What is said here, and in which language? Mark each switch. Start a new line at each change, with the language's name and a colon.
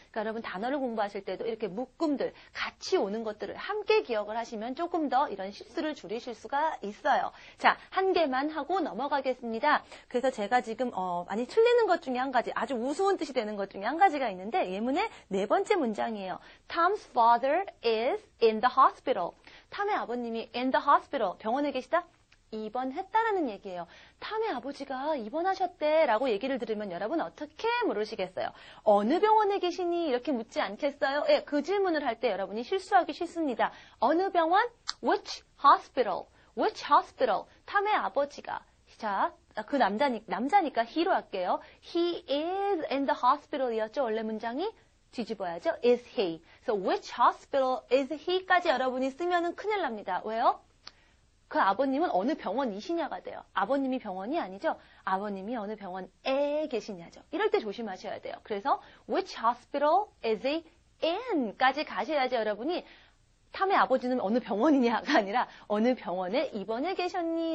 Korean: 그러니까 여러분 단어를 공부하실 때도 이렇게 묶음들 같이 오는 것들을 함께 기억을 하시면 조금 더 이런 실수를 줄이실 수가 있어요. 자, 한 개만 하고 넘어가겠습니다. 그래서 제가 지금 많이 틀리는 것 중에 한 가지, 아주 우스운 뜻이 되는 것 중에 한 가지가 있는데 예문의 네 번째 문장이에요.
English: Tom's father is in the hospital.
Korean: 탐의 아버님이
English: in the hospital,
Korean: 병원에 계시다? 입원했다라는 얘기예요. 탐의 아버지가 입원하셨대 라고 얘기를 들으면 여러분 어떻게 물으시겠어요? 어느 병원에 계시니? 이렇게 묻지 않겠어요? 그 질문을 할 때 여러분이 실수하기 쉽습니다. 어느 병원?
English: Which hospital? Which hospital?
Korean: 탐의 아버지가. 자, 그 남자니까 he로 할게요.
English: He is in the hospital 이었죠?
Korean: 원래 문장이? 뒤집어야죠.
English: Is he? So which hospital is he?
Korean: 까지 여러분이 쓰면은 큰일 납니다. 왜요? 그 아버님은 어느 병원이시냐가 돼요. 아버님이 병원이 아니죠. 아버님이 어느 병원에 계시냐죠. 이럴 때 조심하셔야 돼요. 그래서
English: which hospital is he in?
Korean: 까지 가셔야지 여러분이 탐의 아버지는 어느 병원이냐가 아니라 어느 병원에 입원해 계셨니?